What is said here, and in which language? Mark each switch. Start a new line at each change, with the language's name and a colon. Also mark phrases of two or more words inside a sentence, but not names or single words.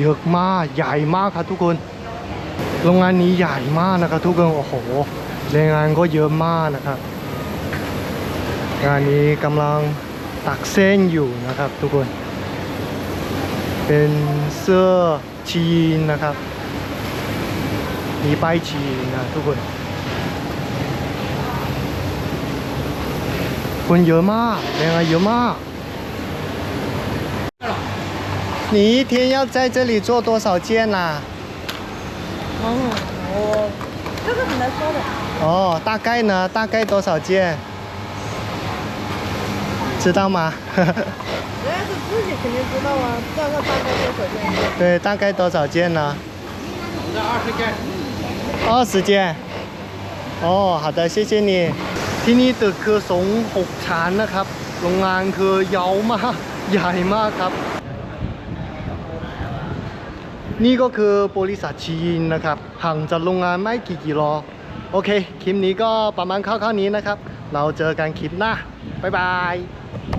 Thai: อะมากใหญ่มากครับทุกคนโรงงานนี้ใหญ่มากนะครับทุกคนโอ้โหแรงงานก็เยอะมากนะครับงานนี้กำลังตักเส้นอยู่นะครับทุกคนเป็นเสื้อชีนนะครับมีป้ายชีนนะทุกคน คนเยอะมากแรงงานเยอะมาก
Chinese: 你一天要在这里做多少件啦我这个很难说的大概呢大概多少件知道吗？人家是自己肯定知道啊，这个大概多少件？对，大概多少件呢？20件。哦，好的，谢谢你。
Thai: ที่นี่ตึกคือสูง6 ชั้นนะครับโรงงานคือยาวมากใหญ่มากครับนี่ก็คือบริษัทชีนนะครับห่างจากโรงงานไม่กี่กิโลโอเคคลิปนี้ก็ประมาณคร่าวๆนี้นะครับเราเจอกันคลิปหน้าบ๊ายบาย